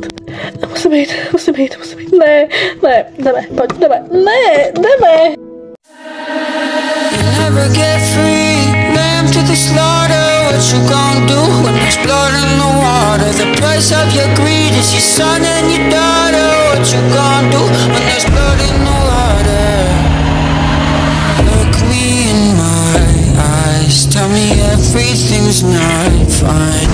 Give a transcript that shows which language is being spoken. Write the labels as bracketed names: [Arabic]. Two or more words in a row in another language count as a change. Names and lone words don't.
[Czech] Musíme jít. Ne, jdeme, pojď, jdeme. Ne, jdeme. [English] Never get free, lamb to the slaughter. What you gon' do when there's blood in the water? The price of your greed is your son and your daughter. What you gon' do when there's blood in the water? Look me in my eyes, tell me everything's not fine.